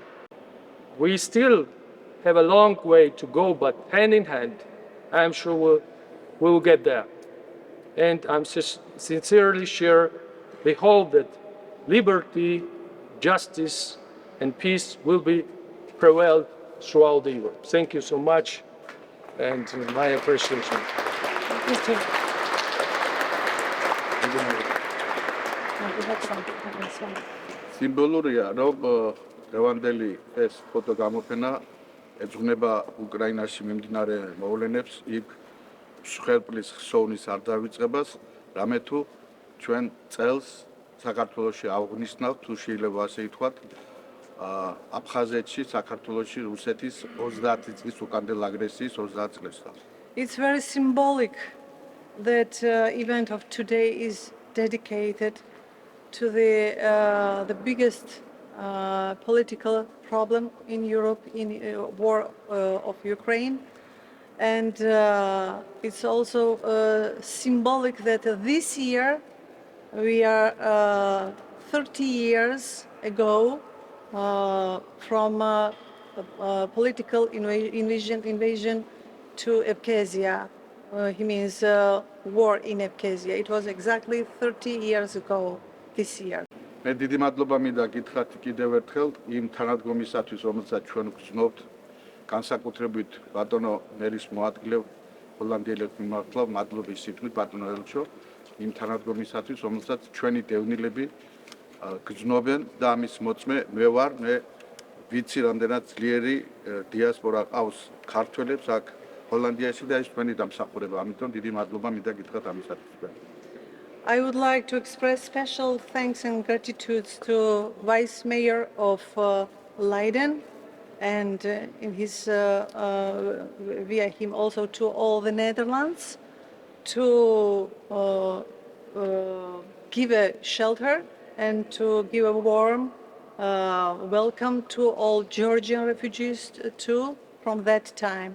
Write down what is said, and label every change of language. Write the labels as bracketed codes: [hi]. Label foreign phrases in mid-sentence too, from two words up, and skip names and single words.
[en] We still have a long way to go, but hand in hand, I'm sure we will get there. And I'm sincerely share the hope that liberty, justice, and peace will be prevailed throughout the Europe. Thank you so much, and my appreciation. [ka] სიმბოლურია, რომ დღევანდელი ეს ფოტოგამოფენა ეძღვნება უკრაინაში მიმდინარე მოვლენებს, იქ მსხვერპლის ხსოვნის არ დავიწყებას, რამე თუ ჩვენ წელს საქართველოში ავღნიშნავთ, თუ შეიძლება ასე ითქვათ, აფხაზეთში, საქართველოში რუსეთის 30 წლის უკანდელ აგრესიის 30 წლებს. [en] It's very symbolic that event of today is dedicated to the biggest political problem in Europe, in war of Ukraine. And it's also symbolic that this year we are 30 years ago from political invasion to Abkhazia. He means war in Abkhazia. It was exactly 30 years ago this year. [ka] მე დიდი მადლობა მინდა გითხრათ კიდევ ერთხელ იმ თანადგომისათვის, რომელსაც ჩვენ გრძნობთ, განსაკუთრებით ბატონო მერის მოადგილე ჰოლანდიელებს მიმართლა მადლობის სიტყვით ბატონო ელჩო იმ თანადგომისათვის, რომელსაც ჩვენი დევნილები გრძნობენ და ამის მოწმე მე ვარ, მე ვიცი რამდენად ძლიერი დიასპორა ყავს ქართველებს აქ ჰოლანდიაში და ეს ჩვენი დამსახურება. ამიტომ დიდი მადლობა მინდა გითხრათ ამისათვის. [en] I would like to express special thanks and gratitude to Vice Mayor of Leiden, and via him also to all the Netherlands, to give a shelter and to give a warm welcome to all Georgian refugees too from that time.